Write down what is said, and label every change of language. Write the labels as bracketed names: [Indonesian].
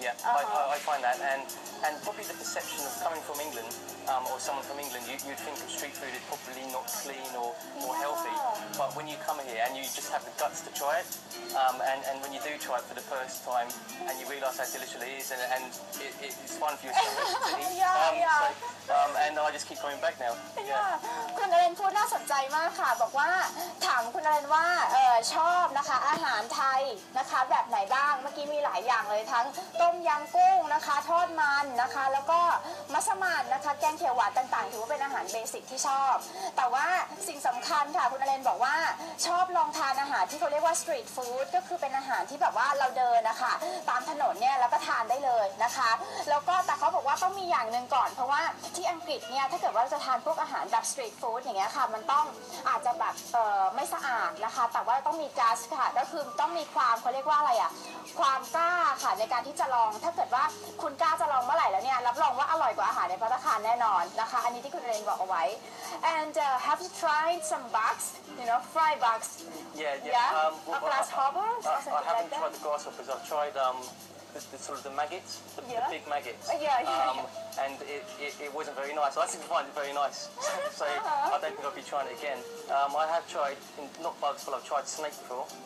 [English] Yeah, I find that, and probably the perception of coming from England or someone from England, you'd think of street food is probably not clean or healthy. But when you come here and you just have the guts to try it, and when you do try it for the first time, and you realise how delicious it is, and it's fun for your stomach to eat. And I just keep coming back now. [Thai] คุณอเรนพูดน่าสนใจมากค่ะบอกว่าถามคุณอเรนว่าชอบนะคะอาหารไทยนะคะแบบไหนบ้างเมื่อกี้มีหลายอย่างเลยทั้งต้มยำกุ้งนะคะทอดมันนะคะแล้วก็ มัสมั่นนะคะแกงเขียวหวานต่างๆถือว่าเป็นอาหารเบสิกที่ชอบแต่ว่าสิ่งสำคัญค่ะคุณอเรนบอกว่าชอบลองทานอาหารที่เขาเรียกว่าสตรีทฟู้ดก็คือเป็นอาหารที่แบบว่าเราเดินนะคะตามถนนเนี่ยแล้วก็ทานได้เลยนะคะแล้วก็แต่เขาบอกว่าต้องมีอย่างหนึ่งก่อนเพราะว่าที่อังกฤษเนี่ยถ้าเกิดว่าเราจะทานพวกอาหารแบบสตรีทฟู้ดอย่างเงี้ยค่ะมันต้องอาจจะแบบ ไม่สะอาดนะคะแต่ว่าต้องมีก๊าซค่ะก็คือต้องมีความเขาเรียกว่าอะไรอะความกล้าค่ะในการที่จะลองถ้าเกิดว่าคุณกล้าจะลองเมื่อไหร่แล้วเนี่ยรับรองว่าอร่อยกว่าอาหารในภัตตาคารแน่นอนนะคะอันนี้ที่คุณเรนบอกเอาไว้ [English] and have you tried some bugs fried bugs Yeah. Grasshopper I haven't tried the grasshoppers. I've tried the sort of the maggots, the Yeah. big maggots. Yeah. And it wasn't very nice. I didn't find it very nice. So I don't think I'll be trying it again. I have tried, not bugs, but I've tried snake before.